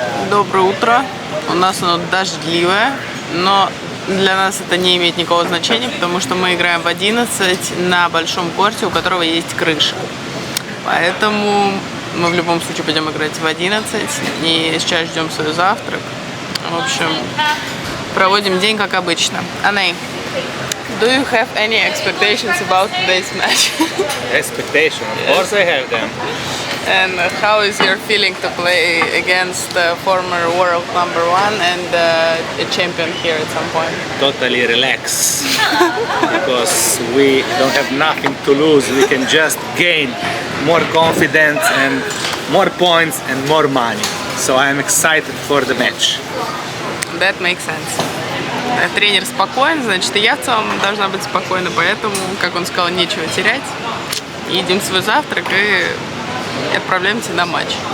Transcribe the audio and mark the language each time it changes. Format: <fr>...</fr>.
<ru>Доброе утро. У нас оно дождливое, но для нас это не имеет никакого значения, потому что мы играем в 11 на большом корте, у которого есть крыша. Поэтому мы в любом случае пойдем играть в 11 и сейчас ждем свой завтрак. В общем, проводим день как обычно.</ru> <en>Аней, do you have any expectations about today's match? Expectation, of course I have them. And how is your feeling to play against the former world #1 and a champion here at some point? Totally relax, because we don't have nothing to lose. We can just gain more confidence and more points and more money. So I'm excited for the match. That makes sense.</en> <ru>Тренер спокоен, значит, и я в целом должна быть спокойна, поэтому, как он сказал, нечего терять. Едим свой завтрак и отправляемся на матч.</ru>